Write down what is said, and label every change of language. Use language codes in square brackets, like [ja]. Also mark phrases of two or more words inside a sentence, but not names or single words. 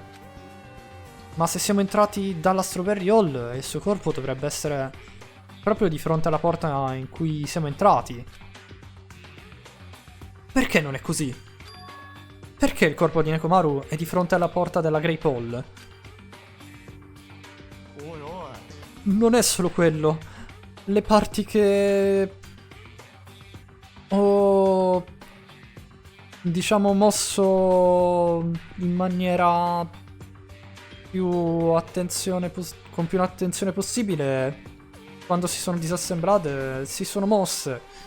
[it] Ma se siamo entrati dalla Strawberry Hall, il suo corpo dovrebbe essere proprio di fronte alla porta in cui siamo entrati. Perché non è così? Perché il corpo di Nekomaru è di fronte alla porta della Grape Hall? [ja] おいおい [it] Non è solo quello. Le parti che ho, diciamo, mosso in maniera più attenzione con più attenzione possibile, quando si sono disassemblate, si sono mosse.